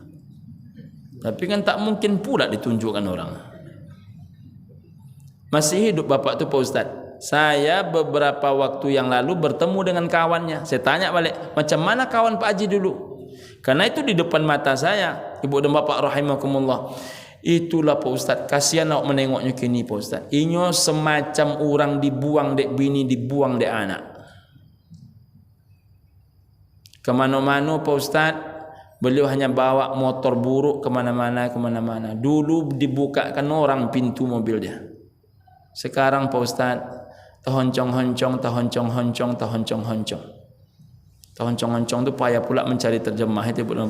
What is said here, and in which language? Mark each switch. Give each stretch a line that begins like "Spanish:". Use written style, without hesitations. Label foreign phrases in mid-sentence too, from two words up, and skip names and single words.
Indonesian: Tapi kan tak mungkin pula ditunjukkan orang. Masih hidup bapak tu Pak Ustaz. Saya beberapa waktu yang lalu bertemu dengan kawannya. Saya tanya balik, macam mana kawan Pak Haji dulu? Karena itu di depan mata saya, ibu dan bapak rahimakumullah. Itulah Pak Ustaz, kasihan awak menengoknya kini Pak Ustaz.
Minangkabau: Inyo semacam orang dibuang dek bini, dibuang dek anak.
Indonesian: Kemana-mana Pak Ustaz, beliau hanya bawa motor buruk kemana-mana. Dulu dibukakan orang pintu mobil dia. Sekarang Pak Ustaz, tahoncong-honcong tu payah pula mencari terjemah itu Pak.